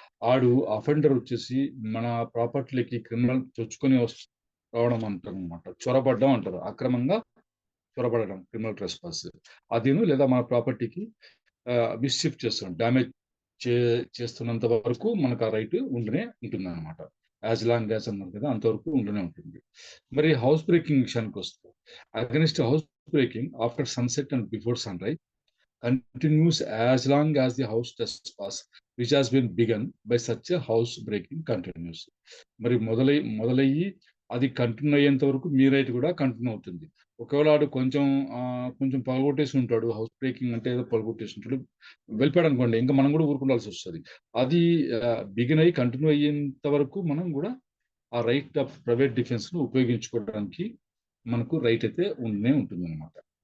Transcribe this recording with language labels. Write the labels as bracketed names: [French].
[Telugu] ఆడు అఫెండర్ వచ్చేసి మన ప్రాపర్టీలకి క్రిమినల్ చొచ్చుకొని రావడం అంటారు అనమాట, చొరబడ్డం అంటారు, అక్రమంగా చొరబడడం క్రిమినల్ ట్రెస్పాస్. అదిను లేదా మన ప్రాపర్టీకి మిస్షిఫ్ చేస్తున్నాం, డ్యామేజ్ చేస్తున్నంత వరకు మనకు ఆ రైట్ ఉండనే ఉంటుంది అనమాట. [English] as long as [Telugu] అన్నారు కదా, అంతవరకు ఉండనే ఉంటుంది. మరి హౌస్ బ్రేకింగ్ విషయానికి వస్తే [English] Against house breaking after sunset and before sunrise continues as long as the house trespass which has been begun by such a house breaking continues. [Telugu] మరి మొదలయ్యి అది కంటిన్యూ అయ్యేంత వరకు మీ రైట్ కూడా కంటిన్యూ అవుతుంది. ఒకవేళ ఆడు కొంచెం పగలగొట్టేసి ఉంటాడు. హౌస్ బ్రేకింగ్ అంటే ఏదో పగలగొట్టేసి ఉంటాడు. వెళ్ళిపోయాడు అనుకోండి. ఇంకా మనం కూడా ఊరుకుండాల్సి వస్తది. అది బిగిన్ అయ్యి కంటిన్యూ అయ్యేంత వరకు మనం కూడా ఆ రైట్ ఆఫ్ ప్రైవేట్ డిఫెన్స్‌ను ఉపయోగించుకోవడానికి మనకు రైట్ అయితే ఉండనే ఉంటుందన్నమాట.